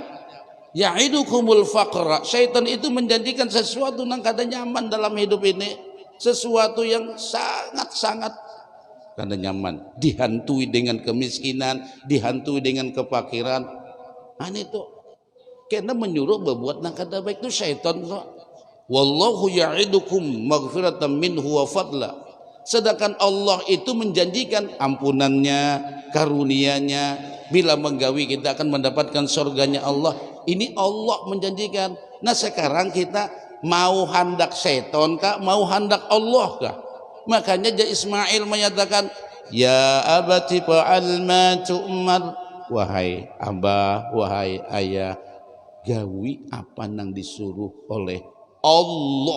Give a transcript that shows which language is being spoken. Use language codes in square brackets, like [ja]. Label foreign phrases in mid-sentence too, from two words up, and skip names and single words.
[ar] يعدكم الفقر, [bjn] syaitan itu menjanjikan sesuatu nang kada nyaman dalam hidup ini, sesuatu yang sangat-sangat karena nyaman, dihantui dengan kemiskinan, dihantui dengan kefakiran. Itu karena menyuruh berbuat nang kada baik itu syaitan. [ar] والله يعدكم مغفرة منه وفضلا. [id] Sedangkan Allah itu menjanjikan ampunannya, karunia-Nya. [bjn] Bila menggawi kita akan mendapatkan surganya Allah. [id] Ini Allah menjanjikan. [bjn] Nah sekarang kita mau hendak seton kah, mau hendak Allah kah? Makanya Ismail menyatakan, [ar] يا أبت افعل ما تؤمر, [bjn] wahai abah, wahai ayah, gawi apa nang disuruh oleh Allah.